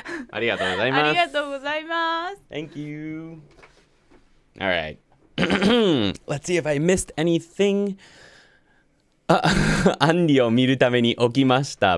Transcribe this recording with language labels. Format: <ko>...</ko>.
<ja>ありがとうございます。ありがとうございます。</ja> <en>Thank you. All right. Let's see if I missed anything.</en> <ja>アンディを見るために起きました。</ja>